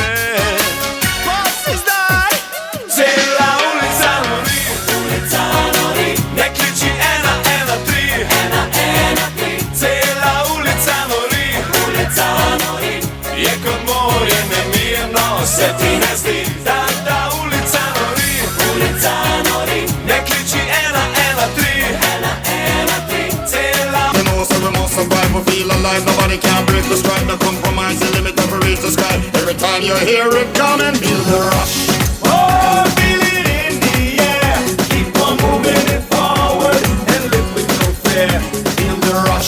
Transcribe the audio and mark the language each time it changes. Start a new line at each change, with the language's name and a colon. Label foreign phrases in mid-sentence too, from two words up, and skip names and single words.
Slovenian: Pa si zdaj cela ulica nori, ulica nori, ne kliči 113, 113, cela ulica nori, ulica nori, je kot morje nemirno, se ti ne zdi, da ulica nori, ulica nori, ne kliči 113, 113, cela.
English: You know, so we must survive, we feel alive, nobody can break the stride, no compromise, the limit of reach the sky. Every time you hear it coming, feel the rush. Oh, feel it in the air, keep on moving it forward and live with no fear. Feel the rush.